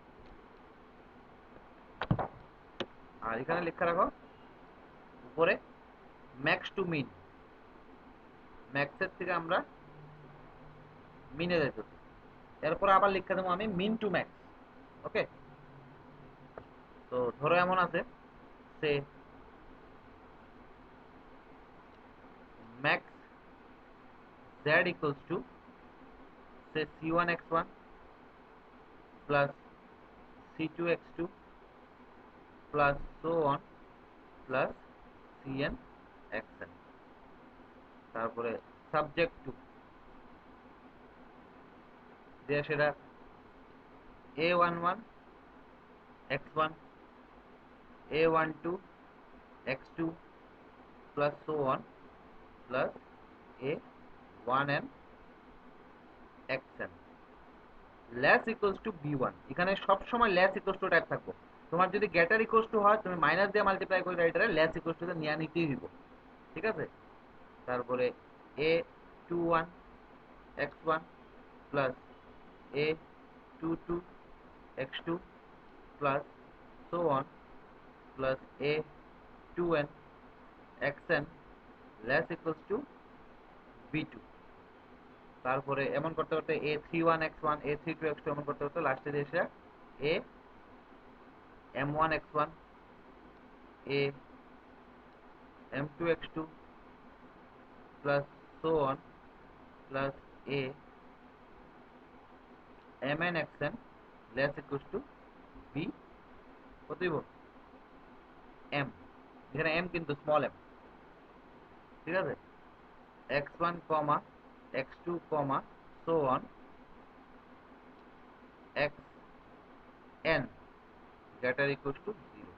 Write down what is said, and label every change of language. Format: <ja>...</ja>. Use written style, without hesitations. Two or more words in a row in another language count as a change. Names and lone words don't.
<bn>আর এখানে লেখা রাখো উপরে</bn> <en>max to min,</en> <bn>ম্যাক্সের থেকে আমরা মিনে যাইতেছি, এরপর আবার লিখে দেবো আমি</bn> <en>min to max. ওকে,</en> <bn>তো ধরো এমন আছে সে</bn> <en>max z equals to say c1x1 plus c2x2 plus so on plus cnxn. তারপরে subject to</en> <bn>দিয়ে সেটা</bn> <en>a11 x1 a12 x2 plus so on plus a1n xn less equals to b1।</en> <bn>এখানে সব সময়</bn> <en>less equals to type</en> <bn>থাকবো। তোমার যদি</bn> <en>greater equals to</en> <bn>হয় তুমি মাইনাস দিয়ে মাল্টিপ্লাই করে এটারে</bn> <en>less equals to</en> <bn>নিয়ে নিতেই দিব। ঠিক আছে, তারপরে</bn> <en>a21 x1 plus a22 x2 plus so on plus a2n xn less equals to b2.</en> <bn>তারপরে এমন করতে করতে</bn> <en>a31x1 a32x2</en> <bn>এমন করতে করতে লাস্টে এসে</bn> <en>a m1x1 a m2x2 plus so on plus a mnxn less equals to b</en> <bn>কত দিব m, এখানে m কিন্তু</bn> <en>small m.</en> <bn>ঠিক আছে,</bn> <en>x1 x2 so on x n greater equal to 0.</en>